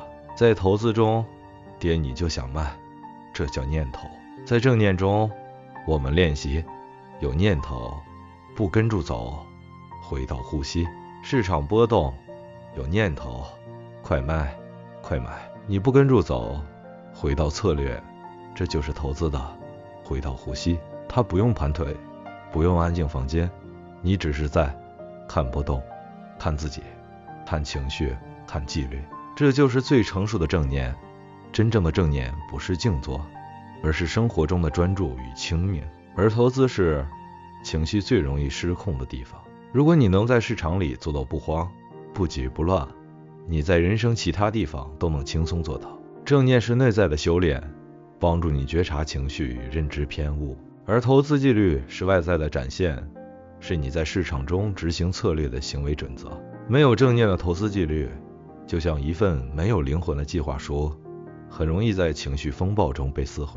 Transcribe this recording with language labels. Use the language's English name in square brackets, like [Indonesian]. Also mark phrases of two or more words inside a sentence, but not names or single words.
[Chinese] 在投資中，跌你就想賣，這叫念頭。在正念中，我們練習有念頭，不跟着走，回到呼吸。市場波動，有念頭，快賣，快買。你不跟着走，回到策略，這就是投資的回到呼吸。它不用盤腿，不用安靜房間，你只是在看波動，看自己，看情緒，看紀律。這就是最成熟的正念。真正的正念不是靜坐，而是生活中的專注與清明。而投資是情緒最容易失控的地方。如果你能在市場裡做到不慌、不急不亂，你在人生其他地方都能輕鬆做到。正念是內在的修煉，幫助你覺察情緒與認知偏誤。而投資紀律是外在的展現，是你在市場中執行策略的行為準則。沒有正念的投資紀律，就像一份沒有靈魂的計劃書，很容易在情緒風暴中被撕毀。